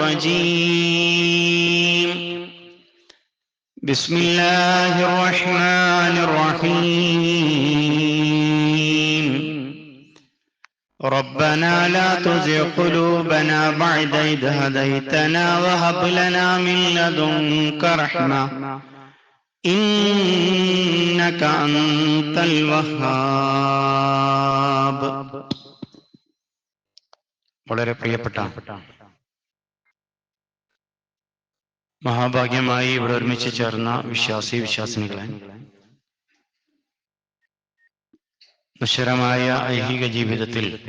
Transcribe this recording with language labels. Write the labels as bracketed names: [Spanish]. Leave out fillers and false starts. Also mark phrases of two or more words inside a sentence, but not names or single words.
[Arabic] الرجيم بسم الله الرحمن الرحيم ربنا لا تزغ قلوبنا بعد إذ هديتنا وهب لنا من لدنك رحمة إنك أنت الوهاب. [Malayalam] വളരെ പ്രിയപ്പെട്ട മഹാഭാഗ്യമായി ഇവിടെ ഒരുമിച്ച് ചേർന്ന വിശ്വാസിനികളെ, നശ്വരമായ ഐഹിക ജീവിതത്തിൽ